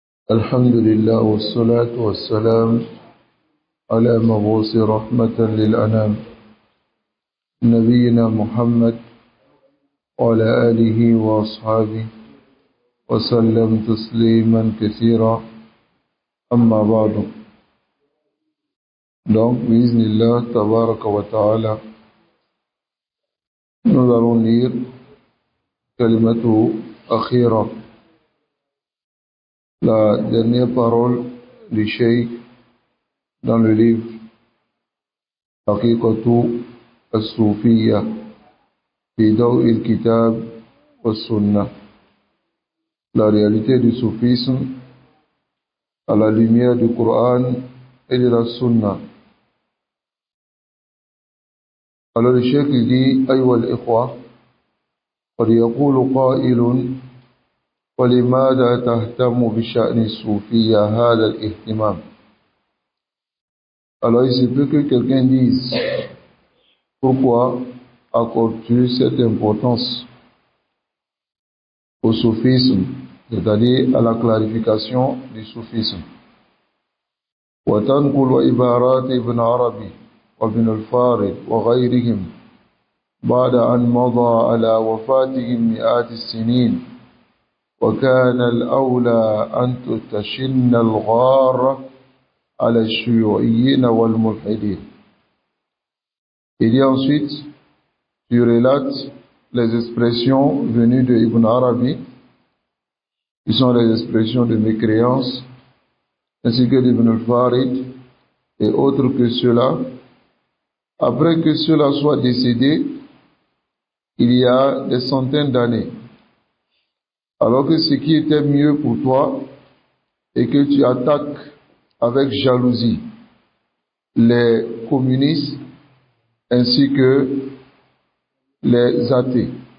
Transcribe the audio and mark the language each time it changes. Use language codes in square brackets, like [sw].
[ar] الحمد لله والصلاة والسلام على مبعوث رحمة للأنام نبينا محمد وعلى آله وأصحابه وسلم تسليما كثيرا. أما بعد. [fr] Donc, bismillah, [ar] tabaraka wa ta'ala, [fr] nous allons lire Kalimatu Akhira, la dernière parole du Cheikh dans le livre Haqiqatu As-Soufiyya fi Daw'il Kitab wa Sunnah, la réalité du soufisme à la lumière du Coran et de la Sunna. Alors le Cheikh dit: [ar] Ayyuha al-ikhwa, قد يقول قائل ولماذا تهتم بشأن الصوفية هذا الاهتمام. [fr] Alors il se peut que quelqu'un dise: pourquoi accordes-tu cette importance au soufisme, c'est-à-dire à la clarification du soufisme? [ar] وتنقل عبارات ابن عربي وابن الفارض وغيرهم بعد أن مضى على وفاتهم مئات السنين، وكان الأولى أن تشن الغارة على الشيوعيين والملحدين. [fr] Il y a ensuite, tu relates les expressions venues de Ibn Arabi, qui sont les expressions de mécréance, ainsi que d'Ibn al-Farid et autres que cela. Après que cela soit décédé, il y a des centaines d'années, alors que ce qui était mieux pour toi est que tu attaques avec jalousie les communistes ainsi que les athées.